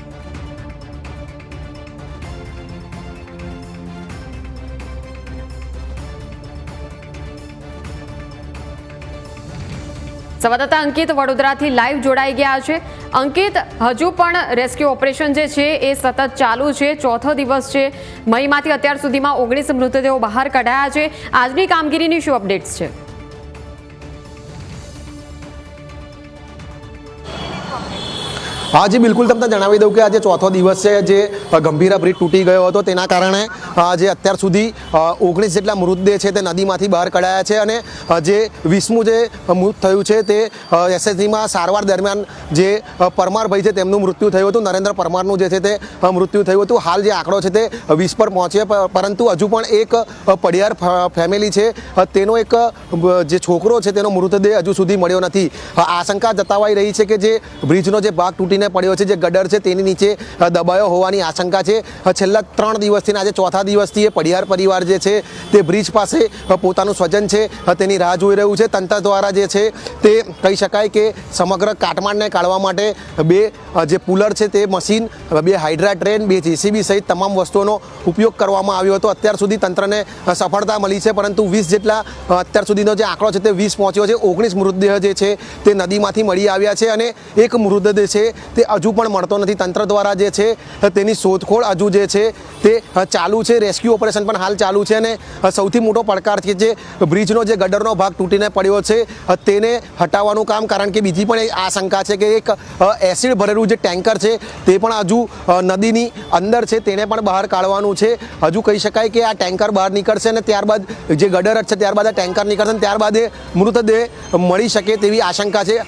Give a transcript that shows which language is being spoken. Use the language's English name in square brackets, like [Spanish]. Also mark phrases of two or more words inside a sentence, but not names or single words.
[Gujarati] સંવાદદાતા અંકિત વડોદરાથી લાઈવ જોડાઈ ગયા છે। અંકિત, હજુ પણ રેસ્ક્યુ ઓપરેશન જે છે એ સતત ચાલુ છે। ચોથો દિવસ છે। મહીમાંથી અત્યાર સુધીમાં 19 મૃતદેહો બહાર કઢાયા છે। આજની કામગીરીની શું અપડેટ્સ છે? હાં જી બિલકુલ, તમને જણાવી દઉં કિ આજ ચોથો દિવસ હૈ। જે ગંભીરા બ્રિજ તૂટી ગયો હતો તેના કારણે જે અત્યાર સુધી 19 જેટલા મૃતદેહ છે તે નદીમાંથી બહાર કઢાયા છે અને જે 20મું જે મૃત થયું છે તે એસએસજી માં સારવાર દરમિયાન જે પરમાર ભાઈ છે તેમનું મૃત્યુ થયું હતું। નરેન્દ્ર પરમારનું જે છે તે મૃત્યુ થયું હતું। હાલ જે આંકડો છે તે 20 પર પહોંચે, પરંતુ હજુ પણ એક પડિયાર ફેમિલી છે તેનો એક જે છોકરો છે તેનો મૃતદેહ હજુ સુધી મળ્યો નથી। આશંકા જતાવાઈ રહી છે કે જે બ્રિજનો જે ભાગ તૂટી પડ્યો છે, જે ગડર છે તેની નીચે દબાયો હોવાની આશંકા છે। છેલ્લા 3 દિવસથી આજ ચોથા દિવસથી પડિયાર પરિવાર જે છે તે બ્રિજ પાસે પોતાનું સ્વજન છે તેની રાહ જોઈ રહ્યું છે। તંત્ર દ્વારા જે છે તે કહી શકાય કે સમગ્ર કાટમાળને કાઢવા માટે બે જે પુલર છે તે મશીન, બે હાઇડ્રા ટ્રેન, બે જેસીબી સહિત તમામ વસ્તુઓનો ઉપયોગ કરવામાં આવ્યો હતો। અત્યાર સુધી તંત્રને સફળતા મળી છે, પરંતુ 20 જેટલા અત્યાર સુધીનો જે આંકડો છે તે 20 પહોંચ્યો છે। 19 મૃતદેહ જે છે તે નદીમાંથી મળી આવ્યા છે અને એક મૃતદેહ છે તે હજુ પણ મળતો નથી। તંત્ર દ્વારા જે છે તેની શોધખોળ હજુ જે છે તે ચાલુ છે। રેસ્ક્યૂ ઑપરેશન પણ હાલ ચાલુ છે અને સૌથી મોટો પડકાર છે જે બ્રિજનો જે ગડરનો ભાગ તૂટીને પડ્યો છે તેને હટાવવાનું કામ, કારણ કે બીજી પણ આશંકા છે કે એક એસિડ ભરેલું જે ટેન્કર છે તે પણ હજુ નદીની અંદર છે, તેને પણ બહાર કાઢવાનું છે। હજુ કહી શકાય કે આ ટેન્કર બહાર નીકળશે અને ત્યારબાદ જે ગડર છે ત્યારબાદ આ ટેન્કર નીકળશે અને ત્યારબાદ એ મૃતદેહ મળી શકે તેવી આશંકા છે।